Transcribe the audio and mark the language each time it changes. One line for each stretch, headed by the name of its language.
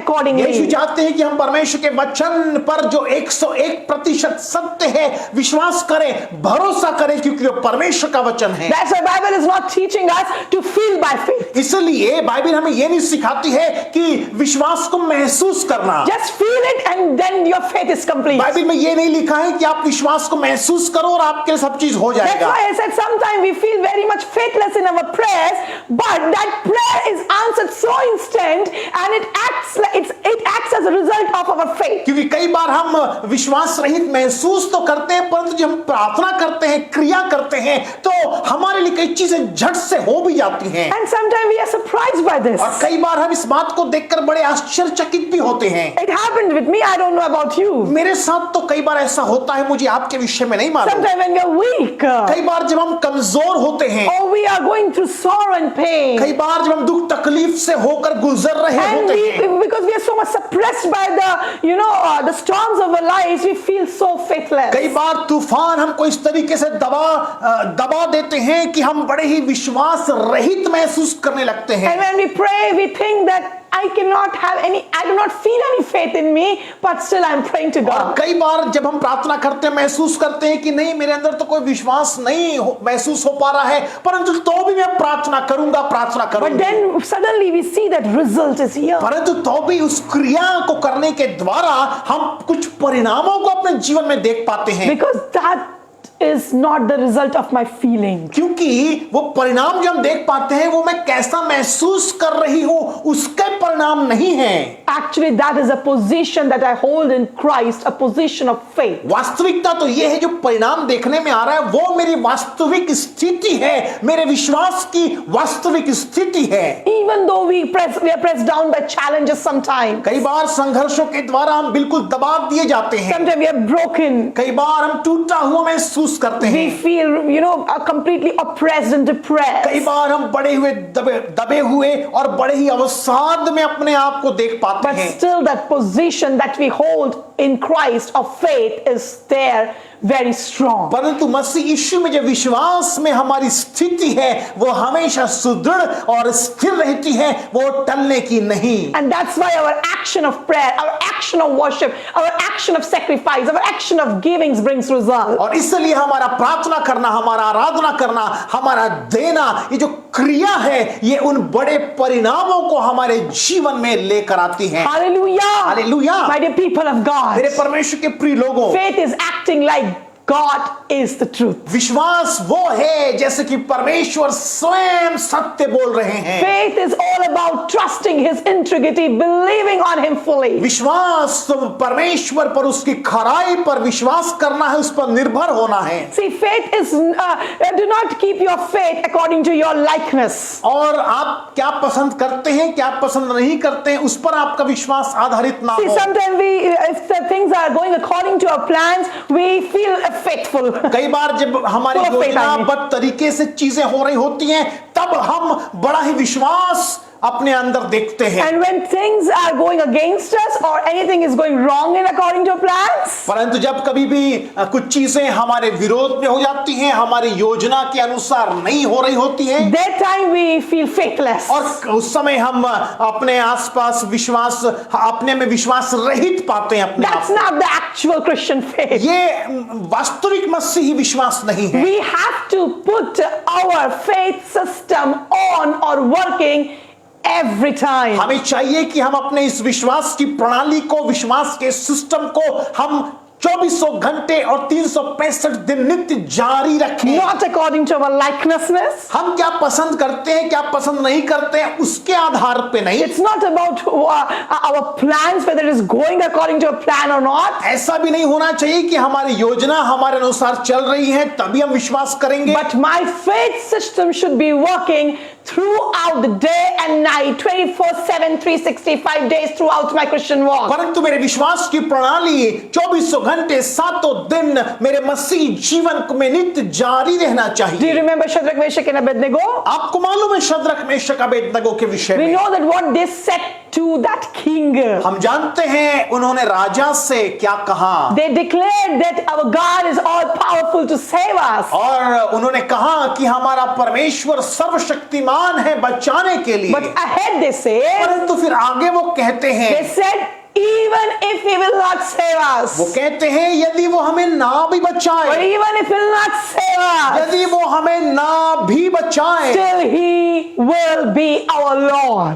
Hindi: यीशु
English: accordingly.
Hindi: चाहते हैं कि हम परमेश्वर के वचन पर जो 101% सत्य है विश्वास करें, भरोसा करें, क्योंकि वो परमेश्वर का वचन है।
English: That's why Bible is not teaching us to feel by faith.
Hindi: इसलिए बाइबल हमें यह नहीं सिखाती है कि विश्वास को महसूस करना।
English: Just feel it and then your faith is complete.
Hindi: Bible में यह नहीं लिखा है कि आप विश्वास को महसूस करो और आपके लिए सब चीज हो
English: That's
Hindi: जाएगा।
English: why I said sometimes we feel very much faithless in our prayers, but that prayer is answered so instant and it acts as a result of our faith.
Hindi: क्योंकि कई बार हम विश्वास रहित महसूस तो करते हैं, परंतु जब हम प्रार्थना करते हैं, क्रिया करते हैं, तो हमारे लिए कई चीजें झट से हो भी जाती हैं।
English: And sometimes we are surprised by this.
Hindi: और कई बार हम इस बात को देखकर बड़े आश्चर्यचकित भी होते हैं।
English: It happened with me. I don't know about you.
Hindi: मेरे साथ तो कई बार ऐसा होता है, मुझे आपके विषय में नहीं मालूम।
English: Sometimes when we are weak,
Hindi: कई बार जब हम कमजोर होते हैं,
English: or we are going through sorrow and pain,
Hindi: कई बार जब हम दुख तकलीफ से होकर गुजर रहे
English: and
Hindi: होते हैं,
English: because we are so much suppressed by the storms of our lives, we feel so faithless.
Hindi: कई बार तूफान हमको इस तरीके से दबा देते हैं कि हम बड़े ही विश्वास रहित महसूस करने लगते हैं।
English: And when we pray, we think that I do not feel any faith in me, but still I'm praying to
Hindi: और
English: God.
Hindi: कई बार जब हम प्रार्थना करते हैं महसूस करते हैं कि नहीं, मेरे अंदर तो कोई विश्वास नहीं महसूस हो पा रहा है, परंतु तो भी मैं प्रार्थना करूंगा।
English: But then suddenly we see that result is here.
Hindi: परंतु तो भी उस क्रिया को करने के द्वारा हम कुछ परिणामों को अपने जीवन में देख पाते हैं।
English: Because that is not the result of my feeling.
Hindi: क्योंकि वो परिणाम जो हम देख पाते हैं वो मैं कैसा महसूस कर रही हूं उसके परिणाम नहीं है।
English: Actually, that is a position that I hold in Christ, a position of faith.
Hindi: वास्तविकता तो ये है, जो परिणाम देखने में आ रहा है वो मेरी वास्तविक स्थिति है, मेरे विश्वास की वास्तविक स्थिति है।
English: Even though we are pressed down by challenges sometimes.
Hindi: कई बार संघर्षों के द्वारा हम बिल्कुल दबा दिए जाते हैं।
English: Sometimes we are broken.
Hindi: कई बार हम टूटा हुआ महसूस करते हैं।
English: We feel, completely oppressed and depressed.
Hindi: कई बार हम बड़े हुए दबे हुए और बड़े ही अवसाद में अपने आप को देख पाते
English: But
Hindi: हैं।
English: still that position that we hold in Christ of faith is there very strong.
Hindi: परंतु मसीह यीशु में जो विश्वास में हमारी स्थिति है वो हमेशा सुदृढ़ और स्थिर रहती है, वो टलने की नहीं।
English: And that's why our action of prayer, our action of worship, our action of sacrifice, our action of givings brings result.
Hindi: और इसलिए हमारा प्रार्थना करना, हमारा आराधना करना, हमारा देना, ये जो क्रिया है ये उन बड़े परिणामों को हमारे जीवन में लेकर आती है।
English: Hallelujah. Hallelujah. My dear people of God.
Hindi: मेरे परमेश्वर के प्रिय लोगों,
English: Faith is acting like God is the truth.
Hindi: विश्वास वो है जैसे कि परमेश्वर स्वयं सत्य बोल रहे हैं।
English: Faith is all about trusting His integrity, believing on Him fully.
Hindi: विश्वास तो परमेश्वर पर, उसकी खराई पर विश्वास करना है, उस पर निर्भर होना है।
English: See, faith is do not keep your faith according to your likeness.
Hindi: और आप क्या पसंद करते हैं, क्या पसंद नहीं करते हैं, उस पर आपका विश्वास आधारित ना
English: See,
Hindi: हो।
English: sometimes if the things are going according to our plans, we feel faithful.
Hindi: कई बार जब हमारी योजनाबद्ध तरीके से चीजें हो रही होती हैं तब हम बड़ा ही विश्वास अपने अंदर देखते हैं।
English: And when things are going against us or anything is going wrong in according to plans,
Hindi: परंतु जब कभी भी कुछ चीजें हमारे विरोध में हो जाती हैं, हमारी योजना के अनुसार नहीं हो रही होती हैं,
English: that time we feel faithless.
Hindi: और उस समय हम अपने आसपास विश्वास, अपने में विश्वास रहित पाते हैं अपने आप
English: That's
Hindi: को।
English: not the actual Christian faith.
Hindi: ये वास्तविक मसीही विश्वास नहीं है।
English: We have to put our faith system on or working every time.
Hindi: हमें चाहिए कि हम अपने इस विश्वास की प्रणाली को, विश्वास के सिस्टम को हम 2400 घंटे और 365 दिन नित्य जारी रखें।
English: Not according to our likenessness.
Hindi: हम क्या पसंद करते हैं, क्या पसंद नहीं करते हैं, उसके आधार पे नहीं।
English: It's not about our plans, whether it is going according to a plan or not.
Hindi: ऐसा भी नहीं होना चाहिए कि हमारी योजना हमारे अनुसार चल रही है तभी हम विश्वास करेंगे।
English: But my faith system should be working throughout the day and night, 24/7, 365 days throughout my Christian walk.
Hindi: परंतु मेरे विश्वास की प्रणाली 2400 घंटे 7 दिन मेरे मसीह जीवन में नित्य जारी रहना
English: Do you
Hindi: चाहिए।
English: remember Shadrach, Meshach and Abednego?
Hindi: आपको मालूम है शद्रक, मेशक, अबेदनगो के विषय
English: We
Hindi: में?
English: know that what they said to that king.
Hindi: हम जानते हैं उन्होंने राजा से क्या कहा,
English: They declared that our God is all powerful to save us.
Hindi: और उन्होंने कहा कि हमारा परमेश्वर सर्वशक्तिमान आसान है बचाने के लिए।
English: But ahead they say,
Hindi: परंतु फिर आगे वो कहते हैं,
English: they said, even if he will not save us,
Hindi: वो कहते हैं यदि वो हमें ना भी
English: or
Hindi: बचाए,
English: even if he will not save us,
Hindi: यदि वो हमें ना भी बचाए,
English: still he will be our Lord.